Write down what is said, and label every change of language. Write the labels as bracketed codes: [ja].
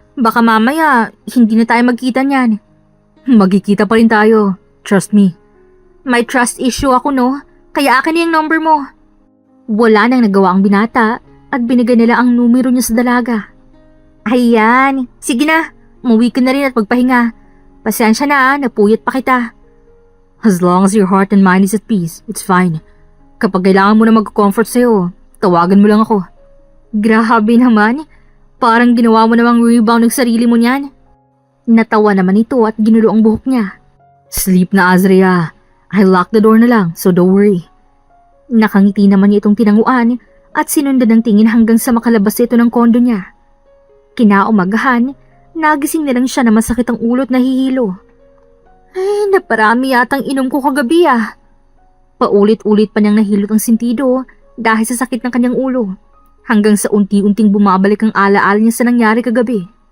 [tl] Baka mamaya, hindi na tayo magkita niyan. Magkikita pa rin tayo, [en] trust me. [tl] May trust issue ako no, kaya akin yung number mo. Wala nang nagawa ang binata at binigay nila ang numero niya sa dalaga. Ayan, sige na, umuwi ka na rin at magpahinga. Pasensya na, napuyat pa kita. [en] As long as your heart and mind is at peace, it's fine. [tl] Kapag kailangan mo na mag-comfort sa'yo, tawagan mo lang ako. Grabe naman, parang ginawa mo namang rebound ng sarili mo niyan. Natawa naman ito at ginulo ang buhok niya. Sleep na, Azria. [en] I lock the door [tl] na lang, [en] so don't worry. [tl] Nakangiti naman niya itong tinanguan at sinundan ng tingin hanggang sa makalabas ito ng kondo niya. Kinaumagahan, nagising na lang siya na masakit ang ulo at nahihilo. Ay, naparami yatang inom ko kagabi ah. Paulit-ulit pa niyang nahilot ang sentido dahil sa sakit ng kanyang ulo, hanggang sa unti-unting bumabalik ang alaala niya sa nangyari kagabi.